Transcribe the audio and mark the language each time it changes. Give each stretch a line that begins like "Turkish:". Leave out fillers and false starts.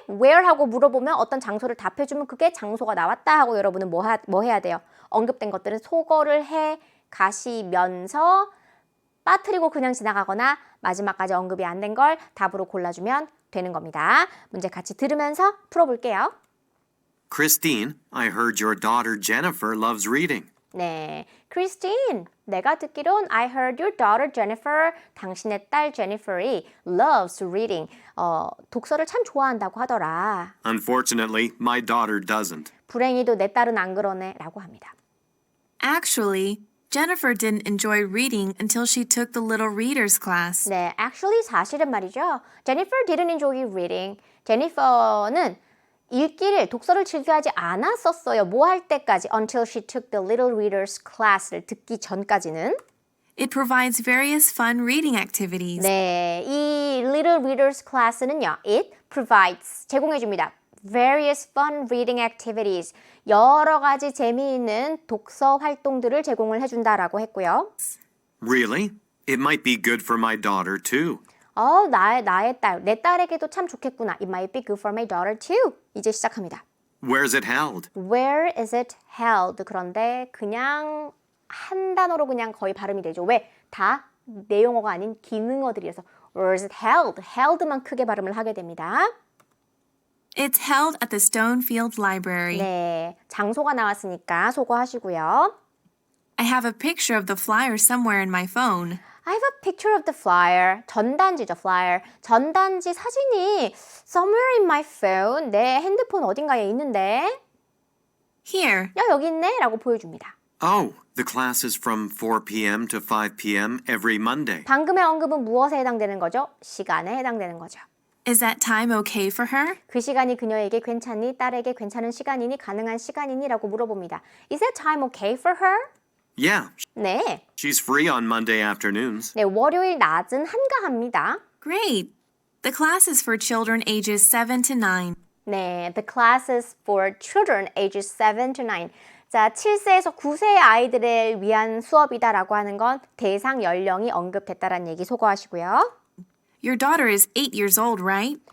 Korean: Where 하고 물어보면 어떤 장소를 답해주면 그게 장소가 나왔다 하고 여러분은 뭐 해야 돼요? 언급된 것들은 소거를 해 가시면서 빠뜨리고 그냥 지나가거나 마지막까지 언급이 안 된 걸 답으로 골라주면 되는 겁니다. 문제 같이 들으면서 풀어볼게요.
English: Christine, I heard your daughter Jennifer loves reading.
Korean: 네, Christine, 내가 듣기론
English: I heard your daughter Jennifer,
Korean: 당신의 딸 Jennifer이
English: loves reading,
Korean: 독서를 참 좋아한다고 하더라.
English: Unfortunately, my daughter doesn't.
Korean: 불행히도 내 딸은 안 그러네 라고 합니다.
English: Actually, Jennifer didn't enjoy reading until she took the Little Readers class.
Korean: 네, actually 사실은 말이죠.
English: Jennifer didn't enjoy reading.
Korean: 제니퍼는 읽기를, 독서를 즐겨하지 않았었어요. 뭐 할 때까지?
English: Until she took the Little Readers class를
Korean: 듣기 전까지는.
English: It provides various fun reading activities.
Korean: 네, 이 Little Readers class는요.
English: It provides,
Korean: 제공해줍니다.
English: Various fun reading activities.
Korean: 여러 가지 재미있는 독서 활동들을 제공을 해준다라고 했고요.
English: Really? It might be good for my daughter too.
Korean: 나의 딸, 내 딸에게도 참 좋겠구나.
English: It might be good for my daughter too.
Korean: 이제 시작합니다.
English: Where's it held? Where is it held?
Korean: 그런데 그냥 한 단어로 그냥 거의 발음이 되죠. 왜? 다 내용어가 아닌 기능어들이어서
English: Where is it held?
Korean: Held만 크게 발음을 하게 됩니다.
English: It's held at the Stonefield Library.
Korean: 네, 장소가 나왔으니까 소거하시고요.
English: I have a picture of the flyer somewhere in my phone. I have a picture of the flyer.
Korean: 전단지죠, flyer. 전단지 사진이
English: somewhere in my phone.
Korean: 내 핸드폰 어딘가에 있는데.
English: Here.
Korean: 야, 여기 있네 라고 보여줍니다.
English: Oh, the class is from 4 p.m. to 5 p.m. every Monday.
Korean: 방금의 언급은 무엇에 해당되는 거죠? 시간에 해당되는 거죠.
English: Is that time okay for her?
Korean: 그 시간이 그녀에게 괜찮니? 딸에게 괜찮은 시간이니? 가능한 시간이니? 라고 물어봅니다.
English: Is that time okay for her? Yeah,
Korean: 네.
English: she's free on Monday afternoons.
Korean: 네, 월요일 낮은 한가합니다.
English: Great. The class is for children ages 7 to 9.
Korean: 네,
English: the classes for children ages 7 to 9.
Korean: 자, 7세에서 9세의 아이들을 위한 수업이다라고 하는 건 대상 연령이 언급됐다라는 얘기 소거하시고요.
English: Your daughter is 8 years old, right?